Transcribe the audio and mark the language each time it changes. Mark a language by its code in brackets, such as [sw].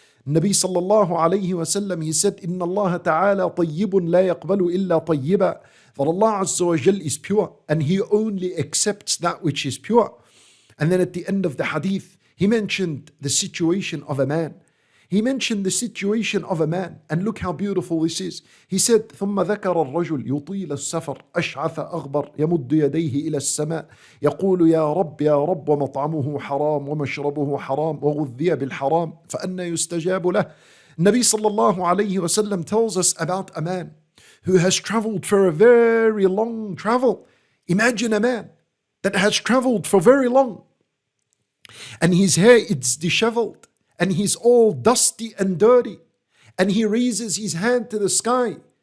[ar] Nabi sallallahu alayhi wa sallam, [en] he said, [ar] Inna Allah ta'ala tayyibun la yaqbalu illa tayyiba. [en] That Allah Azza wa Jal is pure and He only accepts that which is pure. And then at the end of the hadith, He mentioned the situation of a man. He mentioned the situation of a man, and look how beautiful this is. He said, [ar] ثم ذكر الرجل يطيل السفر أشعث أغبر يمد يديه إلى السماء يقول يا رب يا رب ومطعمه حرام ومشربه حرام وغذي بالحرام فأنى يستجاب له. [en] Nabi sallallahu alayhi wa sallam tells us about a man who has traveled for a very long travel. Imagine a man that has traveled for very long, and his hair is disheveled, and he's all dusty and dirty, and he raises his hand to the sky.